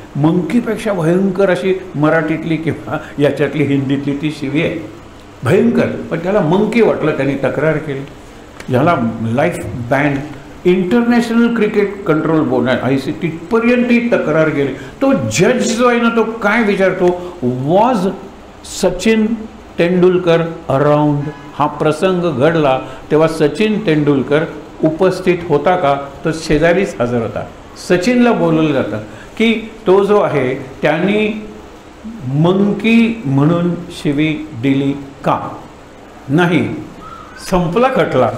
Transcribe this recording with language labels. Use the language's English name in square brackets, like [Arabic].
[Marathi] मंकीपेक्षा भयंकर अशी मराठीतली किंवा याच्यातली हिंदीतली ती शिवी आहे, भयंकर. पण त्याला मंकी वाटलं, त्यांनी तक्रार केली. याला life ban, international cricket control board ICC तिथपर्यंत ती तक्रार गेली. तो जज जो आहे ना तो काय विचारतो? [English] Was Sachin Tendulkar around? [Marathi] हा प्रसंग घडला तेव्हा सचिन तेंडुलकर उपस्थित होता का? तो शेजारीच हजर होता. सचिनला बोलवलं जातं की तो जो आहे त्यांनी मंकी म्हणून शिवी दिली का? नाही. संपला खटला.